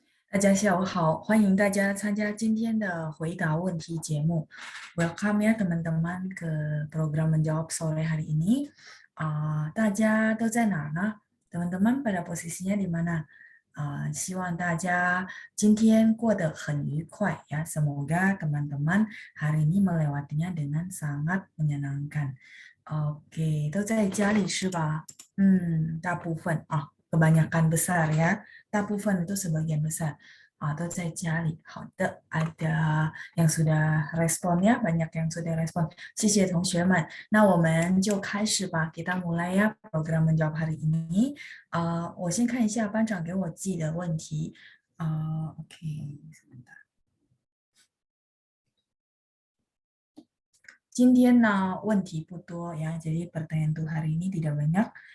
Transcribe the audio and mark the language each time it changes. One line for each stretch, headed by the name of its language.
Chinese: 大家下午好，欢迎大家参加今天的回答问题节目。
Indonesian: Welcome ya teman-teman ke program menjawab sore hari ini.
Chinese: 大家都在哪儿呢？
Indonesian: teman-teman pada posisinya di mana？
Chinese: 希望大家今天过得很愉快ya.
Indonesian: Semoga teman-teman hari ini melewatinya dengan sangat menyenangkan.
Chinese: Oke, 都在家里是吧？大部分
Indonesian: kebanyakan besar ya. 大部分 itu sebagian besar
Chinese: 都在家里。好的，
Indonesian: ada yang sudah respon ya, banyak yang sudah respon。
Chinese: 谢谢同学们，那我们就开始吧，
Indonesian: kita mulai ya program menjawab hari ini。
Chinese: 我先看一下班长给我寄的问题。
Indonesian: OK，
Chinese: 今天呢问题不多
Indonesian: ya, jadi pertanyaan untuk hari ini tidak banyak.